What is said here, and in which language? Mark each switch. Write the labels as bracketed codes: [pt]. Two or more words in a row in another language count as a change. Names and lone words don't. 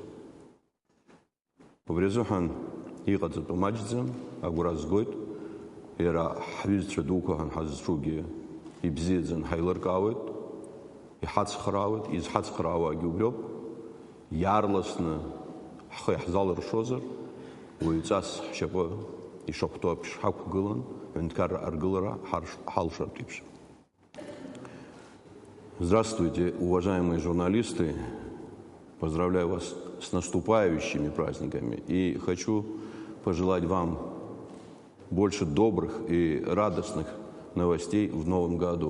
[ab] Убри азыҳәан иҟаҵатәу маҷӡам, агәра згоит, иара ҳҩызцәа дуқәа ҳазҿугьы ибзиаӡан ҳаилыркаауеит, иҳацхраауеит, изҳацхраауагьы убриоуп, иаарласны ҳхы иаҳзалыршозар, уаҩҵас ҳшьапы ишахәҭоу аԥш ҳақәгылан, ҳәынҭқарра аргылара ҳалшартә еиԥш. [ru] Здравствуйте, уважаемые журналисты! Поздравляю вас с наступающими праздниками и хочу пожелать вам больше добрых и радостных новостей в новом году.